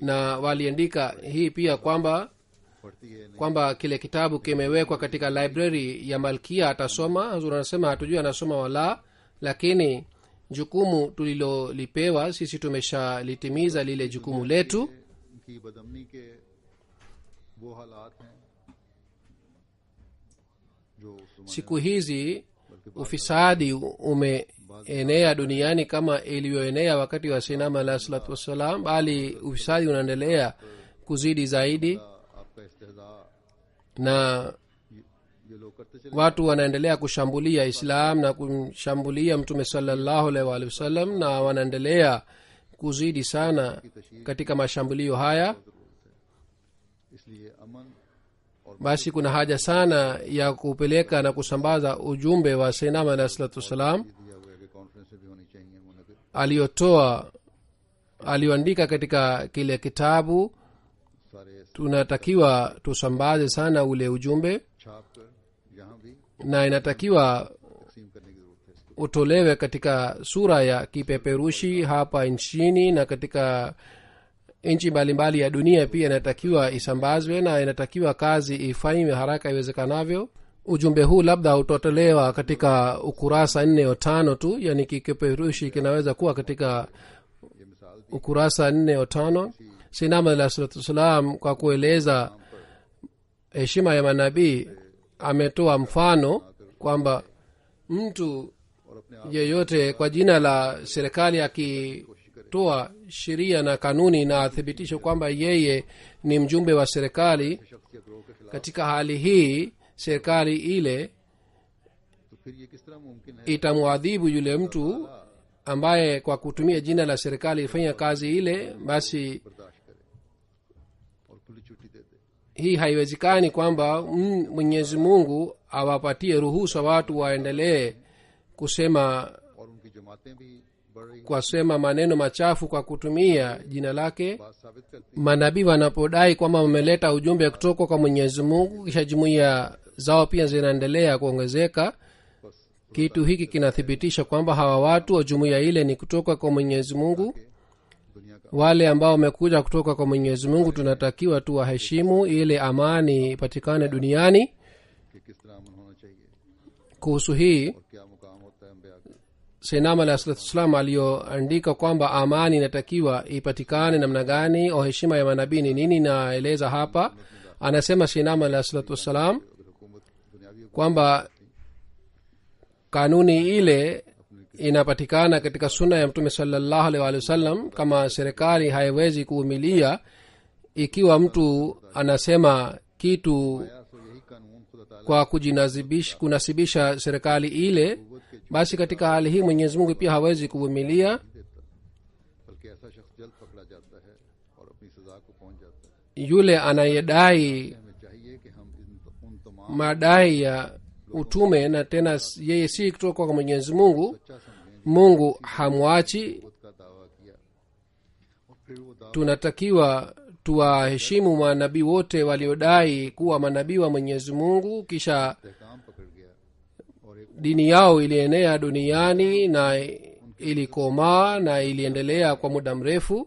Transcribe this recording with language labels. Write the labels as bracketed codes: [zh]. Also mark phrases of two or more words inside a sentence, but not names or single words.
[sw] na waliandika hii pia kwamba [ur] پڑھتی ہے [sw] kwamba kile kitabu kimewekwa katika library ya malkia, atasoma. Hazur anasema hatujui anasoma wala, lakini jukumu tulilolipewa sisi tumeshalitimiza lile jukumu letu. [ur] ان کی بدامنی کے وہ حالات ہیں جو اس زمانے [sw] Siku hizi ufisadi umeenea duniani kama ilivyoenea wakati wa [ar] سيدنا عليه الصلاة والسلام, [sw] bali ufisadi unaendelea kuzidi zaidi, [ur] کا آپ کا استہزا [sw] na [ur] یہ لوگ کرتے چلے [sw] watu wanaendelea kushambulia Islam na kumshambulia Mtume [ar] صلى الله عليه وآله وسلم, [sw] na wanaendelea kuzidi sana katika mashambulio haya. [ur] اس لیے امن اور [sw] Basi kuna haja sana ya kupeleka na kusambaza ujumbe wa [ar] سيدنا عليه الصلاة والسلام [ur] دیا ہوا ہے کہ کانفرنس میں بھی ہونی چاہیے منعقد [sw] aliyoandika katika kile kitabu. [ur] सारे [sw] Tunatakiwa tusambaze sana ule ujumbe, [ur] چھاپ کر یہاں بھی [sw] na inatakiwa [ur] تقسیم کرنے کی ضرورت ہے اس کو [sw] utolewe katika sura ya kipeperushi hapa nchini, na katika nchi mbalimbali ya dunia pia inatakiwa isambazwe, na inatakiwa kazi ifanywe haraka iwezekanavyo. Ujumbe huu labda utotolewa katika ukurasa 4 au 5 tu, yani kipeperushi kinaweza kuwa katika [ur] یہ مثال [sw] ukurasa 4 au 5. [ar] سيدنا عليه الصلاة والسلام [sw] kwa kueleza heshima ya manabii ametoa mfano kwamba mtu [ur] اور اپنے آپ [sw] yeyote kwa jina la serikali akitoa sheria na kanuni na athibitishe kwamba yeye ni mjumbe wa serikali, [ur] شخص یا گروہ کے خلاف [sw] katika hali hii serikali ile [ur] تو پھر یہ کس طرح ممکن ہے [sw] itamwadhibu yule mtu ambaye kwa kutumia jina la serikali ifanya kazi ile. Basi [ur] برداشت کرے اور کھلی چھٹی دے دے [sw] hii haiwezekani kwamba Mwenyezi Mungu awapatie ruhusa watu waendelee kusema [ur] اور ان کی جماعتیں بھی بڑھ رہی [sw] kwasema maneno machafu kwa kutumia jina lake. [ur] بات ثابت کرتی [sw] Manabii wanapodai kwamba wameleta ujumbe kutoka kwa Mwenyezi Mungu, kisha jumuiya zao pia zinaendelea kuongezeka, [ur] बस [sw] kitu hiki kinathibitisha kwamba hawa watu wa jumuiya ile ni kutoka kwa Mwenyezi Mungu. [ur] دنیا کا [sw] Wale ambao wamekuja kutoka kwa Mwenyezi Mungu tunatakiwa tuwaheshimu ili amani ipatikane duniani. [ur] کہ کس طرح امن ہونا چاہیے [sw] Kuhusu hii [ur] اور کیا مقام ہوتا ہے انبیا کا [ar] سيدنا عليه الصلاة والسلام [sw] aliyoandika kwamba amani inatakiwa ipatikane namna gani au heshima ya manabii ni nini, naeleza hapa. Anasema [ar] سيدنا عليه الصلاة والسلام [ur] اگر حکومت دنیاوی [sw] kwamba kanuni ile inapatikana katika suna ya mtume [ar] صلى الله عليه وسلم. [sw] Kama serikali haiwezi kuvumilia ikiwa mtu anasema kitu [ur] تو یہی قانون خدا تعالیٰ [sw] kwa kunasibisha serikali ile, basi katika hali hii mwenyezi mungu pia hawezi kuvumilia. [ur] دیتا، بلکہ ایسا شخص جلد پکڑا جاتا ہے اور اپنی سزا کو پہنچ جاتا ہے. [sw] Yule anayedai [ur] ہمیں چاہیے کہ ہم ان تمام [sw] madai ya utume na tena yeye si kutoka kwa mwenyezi mungu, [ur] سچا سمجھیں [sw] mungu hamwachi. [ur] خود کا دعویٰ کیا اور پھر وہ دعویٰ [sw] Tunatakiwa tuwaheshimu manabii wote waliodai kuwa manabii wa mwenyezi mungu, kisha [ur] استحکام پکڑ گیا اور ایک [sw] dini yao ilienea duniani na ilikomaa na iliendelea kwa muda mrefu.